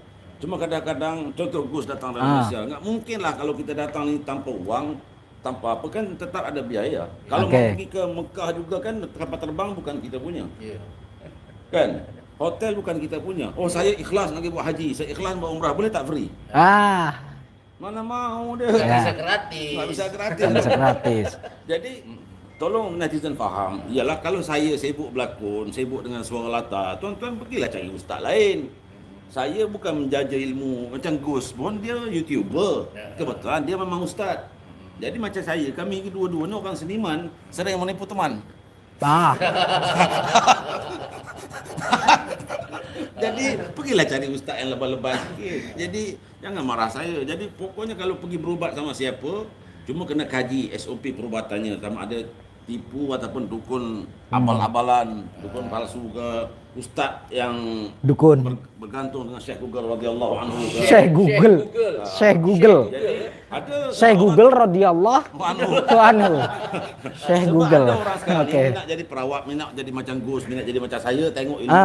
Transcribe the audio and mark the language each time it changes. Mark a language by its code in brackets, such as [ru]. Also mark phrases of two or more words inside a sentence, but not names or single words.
[ms] Cuma kadang-kadang contoh Gus datang dari Malaysia, nggak mungkin lah kalau kita datang ni tanpa uang, tanpa apa, kan tetap ada biaya. Kalau mau pergi ke Mekah juga kan kapal terbang bukan kita punya. Ya. Kan? Hotel bukan kita punya. Oh saya ikhlas nak pergi buat haji, saya ikhlas buat umrah, boleh tak free? [id] Mana mau dia. Tak bisa gratis. Tak bisa gratis. Tak bisa gratis. [ms] Jadi tolong netizen faham. Ialah kalau saya sibuk berlakon, sibuk dengan suara latar, tuan-tuan pergilah cari ustaz lain. Saya bukan menjaja ilmu macam Gus pun, dia YouTuber. Kebetulan dia memang ustaz. Jadi macam saya, kami dua-dua ni orang seniman, sering menipu teman. Jadi pergilah cari ustaz yang lebay-lebay sikit. Jadi jangan marah saya. Jadi pokoknya kalau pergi berubat sama siapa, cuma kena kaji SOP perubatannya, sama ada tipu ataupun dukun abal-abalan, dukun palsu ke, ustaz yang Dukun. bergantung dengan Syekh Google [ar] رضي الله عنه [ms] ke. Syekh Google. Syekh Google. Jadi ada Syekh Google [ar] رضي الله عنه. [ms] Syekh sebab Google. ada orang sekarang Oke. ni minat jadi perawat, minat jadi macam Gus, minat jadi macam saya, tengok ilmu.